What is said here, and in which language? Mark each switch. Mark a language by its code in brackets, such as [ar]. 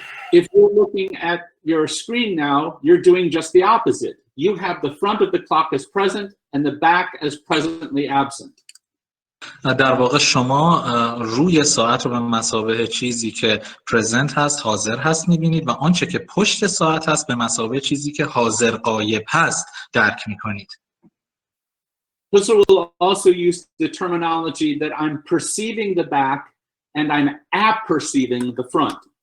[en] If you're looking at your screen now, you're doing just the opposite. You have the front of the clock as present and the back as presently absent. [fa] در واقع شما روی ساعت رو به مثابه چیزی که پرزنت هست، حاضر هست میبینید و آنچه که پشت ساعت هست به مثابه چیزی که حاضر غایب هست درک میکنید. [en] Husserl will also use the terminology that I'm perceiving the back and I'm apperceiving the front.